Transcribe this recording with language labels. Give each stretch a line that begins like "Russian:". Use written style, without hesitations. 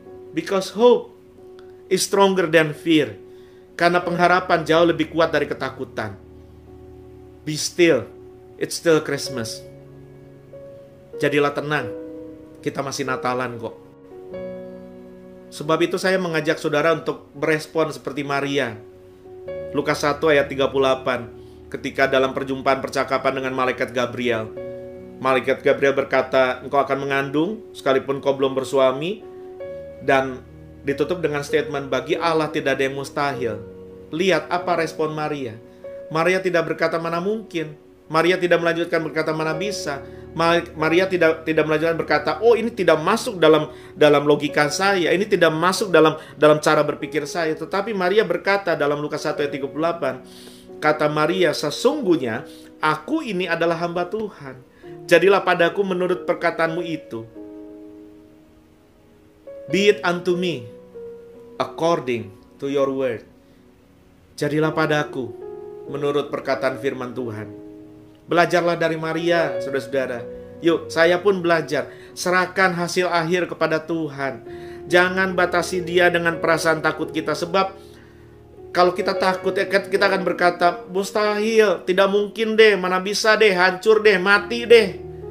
English: Because hope is stronger than fear.
Indonesian: Karena pengharapan jauh lebih kuat dari ketakutan.
English: Be still, it's still Christmas.
Indonesian: Jadilah tenang, kita masih Natalan kok. Sebab itu saya mengajak saudara untuk berespon seperti Maria. Lukas 1 ayat 38. Ketika dalam perjumpaan percakapan dengan Malaikat Gabriel. Malaikat Gabriel berkata, engkau akan mengandung sekalipun kau belum bersuami. Dan ditutup dengan statement, bagi Allah tidak ada yang mustahil. Lihat apa respon Maria. Maria tidak berkata mana mungkin. Maria tidak melanjutkan berkata mana bisa. Maria tidak melanjutkan berkata, oh ini tidak masuk dalam logika saya, ini tidak masuk dalam cara berpikir saya. Tetapi Maria berkata dalam Lukas 1 ayat 38, kata Maria, sesungguhnya aku ini adalah hamba Tuhan. Jadilah padaku menurut perkataanmu itu.
English: Be it unto me according to your word.
Indonesian: Jadilah padaku menurut perkataan firman Tuhan. Belajarlah dari Maria, saudara-saudara. Yuk, saya pun belajar. Serahkan hasil akhir kepada Tuhan. Jangan batasi Dia dengan perasaan takut kita. Sebab kalau kita takut, kita akan berkata, mustahil, tidak mungkin deh, mana bisa deh, hancur deh, mati deh.